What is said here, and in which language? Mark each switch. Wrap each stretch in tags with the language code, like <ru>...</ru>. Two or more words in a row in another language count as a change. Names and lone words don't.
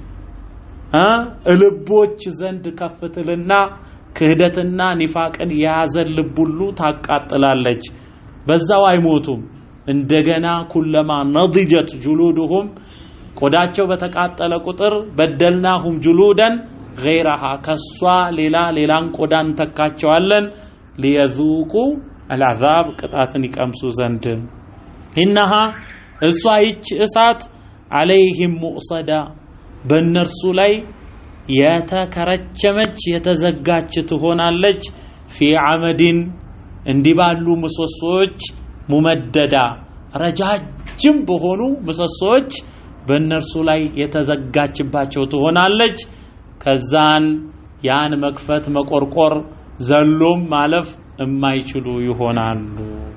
<am>ልቦች ዘንድ ከፍ ትልና ክህደትና ኒፋቅን የያዘ ልብ ሁሉ ታቃጥላለች። በዛው አይሞቱም። እንደገና</am> <ar>كلما نضجت</ar> <am>جلودهم ቆዳቸው በተቃጠለ ቁጥር</am> <ar>بدلناهم جلودن غيرها</ar> <am>ከሷ ሌላን ቆዳን ተካቸዋለን</am> <ar>ليذوقوا العذاب</ar> <am>ቅጣትን ይቀምሱ ዘንድ إنها እሷ ይች እሳት</am> <ar>عليهم مؤصدا</ar> <am>በእነርሱ ላይ የተከረቸመች የተዘጋች ትሆናለች</am> <ar>في عمد</ar> <am>እንዲባሉ ምሰሶች ሙመደዳ ረጃጅም በሆኑ ምሰሶች በእነርሱ ላይ የተዘጋችባቸው ትሆናለች። ከዛን ያን መክፈት መቆርቆር ዘሎም ማለፍ የማይችሉ ይሆናሉ።</am>